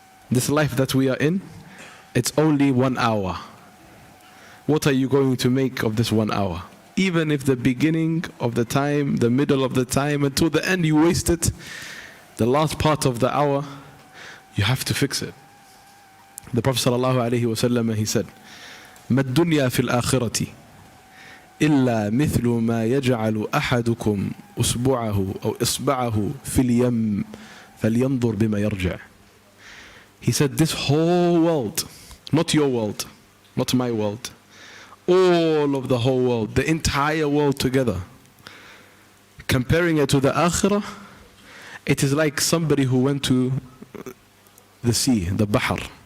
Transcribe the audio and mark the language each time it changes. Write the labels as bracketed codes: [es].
[en] This life that we are in, it's only 1 hour. What are you going to make of this 1 hour? Even if the beginning of the time, the middle of the time, until the end you waste it, the last part of the hour, you have to fix it. The Prophet ﷺ, he said, [ar] مَا الدُّنْيَا فِي الْآخِرَةِ إلا مثل ما يجعل أحدكم أصبعه أو إصبعه في اليم فلينظر بما يرجع. [en] He said, this whole world, not your world, not my world, all of the whole world, the entire world together, comparing it to the akhirah, it is like somebody who went to the sea, the bahr.